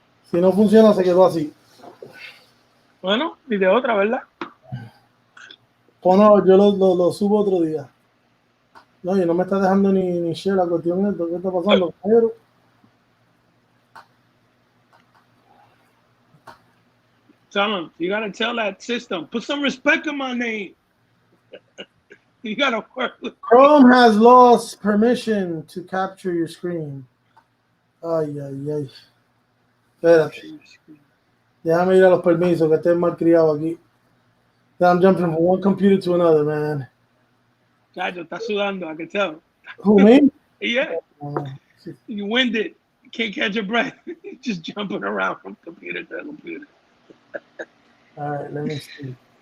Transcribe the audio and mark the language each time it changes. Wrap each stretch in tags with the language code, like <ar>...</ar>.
<es>Si no funciona, se quedó así. Bueno, ni de otra, ¿verdad? Pues no, yo lo subo otro día. No, y no me está dejando ni share la cuestión de esto. ¿Qué está pasando, compañero?</es> <en>Tell him, you gotta tell that system, put some respect in my name. You gotta work with Chrome has lost permission to capture your screen.</en> <es>Ay, ay, ay. Espérate. Déjame ir a los permisos, que estoy mal criado aquí.</es> <en>I'm jumping from one computer to another, man.</en> <es>Chacho, está sudando,</es> <en>I can tell. Who, me? Yeah. You winded. You can't catch your breath. Just jumping around from computer to computer. All right, let me see.</en>